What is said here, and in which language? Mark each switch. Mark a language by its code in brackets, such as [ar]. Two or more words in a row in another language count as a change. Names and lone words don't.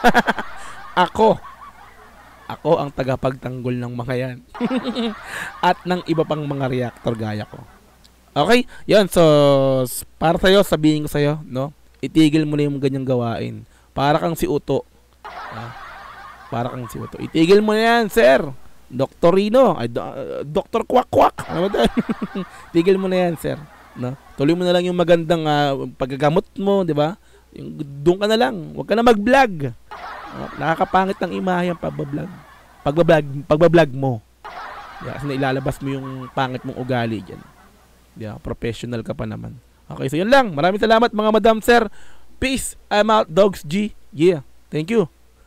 [tl] Ako ang tagapagtanggol ng mga yan. At ng iba pang mga reactor gaya ko. Okay? Yan, so para sa'yo, sabihin ko sa'yo, no? Itigil mo na yung ganyang gawain. Para kang si Uto. Para kang si Uto. Itigil mo na yan, sir. Dr. Rino. Dr. Kwak-Kwak. Ano ba? Tigil mo na yan, sir. No? Tuloy mo na lang yung magandang paggagamot mo, di ba? Doon ka na lang. Huwag ka na mag-vlog. Nakakapangit ng imahe ang pagbablog. Pagbablog mo. Kasi ilalabas mo yung pangit mong ugali dyan. Yeah, professional ka pa naman. Okay, so yun lang. Maraming salamat mga madam, sir. [en] Peace. I'm out, Dogs G. Yeah. Thank you.